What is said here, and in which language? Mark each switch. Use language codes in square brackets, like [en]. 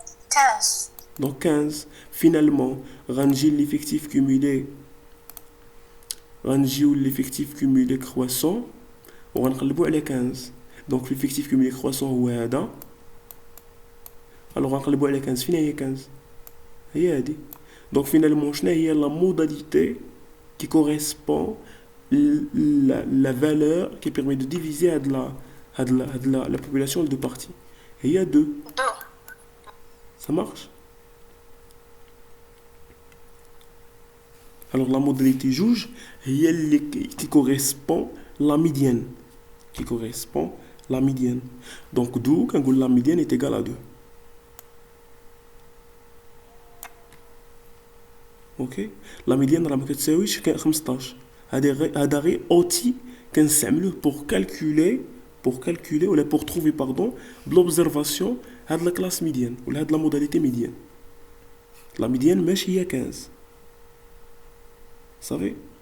[fr] 15. Donc 15, finalement, ranger l'effectif cumulé, l'effectif cumulé croissant, on va [ar] نقلبو على [fr] 15. Donc l'effectif cumulé croissant [ar] هو هذا. Alors غنقلبو على 15, فين هي 15 هي هادي. [fr] Donc finalement, [ar] شنو هي [fr] la modalité qui correspond la valeur qui permet de diviser la population de deux parties. Il y a 2. 2. Ça marche? Alors la modalité juge, qui correspond la médiane. Qui correspond la médiane. Donc d'où quand la médiane est égale à 2. Ok? [ar] La médiane راه ما كتساويش 15. هذا غير [fr] outil [ar] كنستعملوه [fr] pour calculer ou pour trouver pardon l'observation de la classe médiane ou de la modalité médiane. La médiane [ar] ماشي هي [fr] 15. Vous savez?